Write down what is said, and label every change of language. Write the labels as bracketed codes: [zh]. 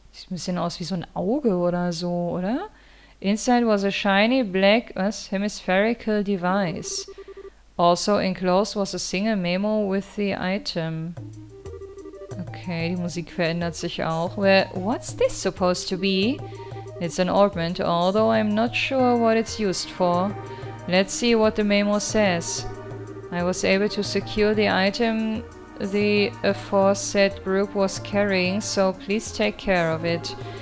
[de] Sieht ein bisschen aus wie so ein Auge oder so, oder? [en] Inside was a shiny black, hemispherical device. Also enclosed was a single memo with the item. [de] Okay, die Musik verändert sich auch. [en] Well, what's this supposed to be? It's an ornament, although I'm not sure what it's used for. Let's see what the memo says. I was able to secure the item the aforesaid group was carrying, so please take care of it.